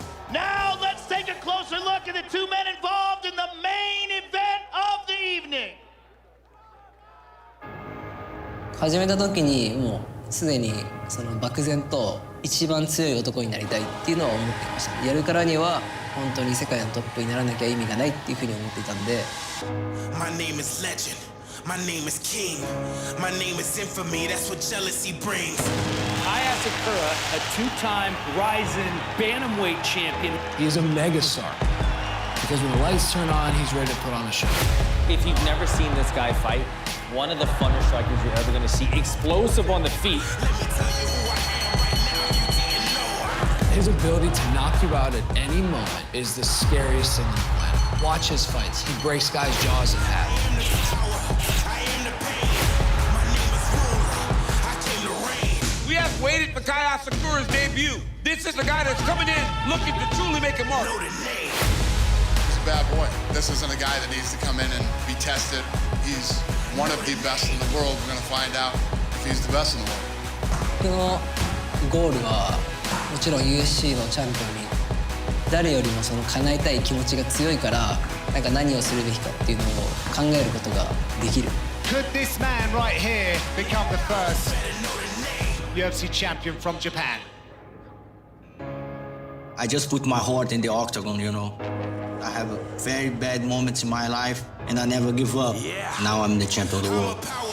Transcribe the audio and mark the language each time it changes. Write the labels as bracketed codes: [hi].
[en] Now let's take a closer look at the two men involved in the main event of the evening. [ja] 始めた時にもうすでにその漠然と一番強い男になりたいっていうのは思っていました。やるからには本当に世界のトップにならなきゃ意味がないっていうふうに思っていたんで。 [en] My name is legend. My name is king. My name is infamy. That's what jealousy brings. Sakura, a two-time Ryzen bantamweight champion. He's a megastar. Because when the lights turn on, he's ready to put on a show. If you've never seen this guy fight, one of the funner strikers you're ever going to see. Explosive on the feet. His ability to knock you out at any moment is the scariest thing on the planet. Watch his fights. He breaks guys' jaws in half. We have waited for Kaya Sakura's debut. This is the guy that's coming in looking to truly make a mark. He's a bad boy. this isn't a guy that needs to come in and be tested. He's one of the best in the world. We're going to find out if he's the best in the world. [ja] 僕のゴールはもちろん UFC のチャンピオンに誰よりもその叶えたい気持ちが強いからなんか何をするべきかっていうのを考えることができる。 [en] Could this man right here become the first UFC champion from Japan? I just put my heart in the octagon, you know. I have very bad moments in my life, and I never give up. Now I'm the champion of the world.